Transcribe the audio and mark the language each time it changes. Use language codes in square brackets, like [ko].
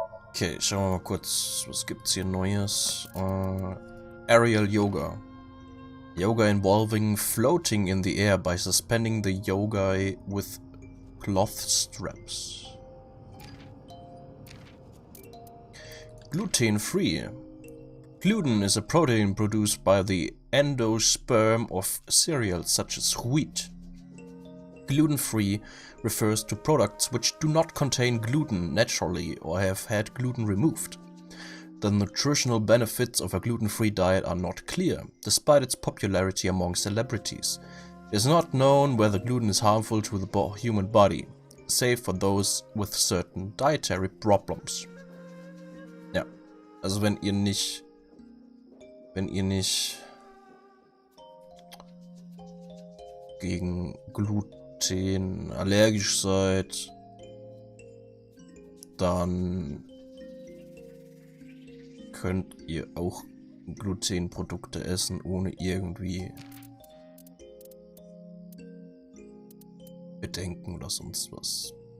[de] Okay, schauen wir mal kurz, was gibt's hier Neues? [en] Aerial Yoga. Yoga involving floating in the air by suspending the yoga with cloth straps. Gluten-free. Gluten is a protein produced by the endosperm of cereals such as wheat. Gluten-free refers to products which do not contain gluten naturally or have had gluten removed. The nutritional benefits of a gluten-free diet are not clear, despite its popularity among celebrities. It is not known whether gluten is harmful to the human body, save for those with certain dietary problems. [de] Ja, also wenn ihr nicht gegen Gluten allergisch seid, dann könnt ihr auch Glutenprodukte essen, ohne irgendwie Bedenken oder sonst was.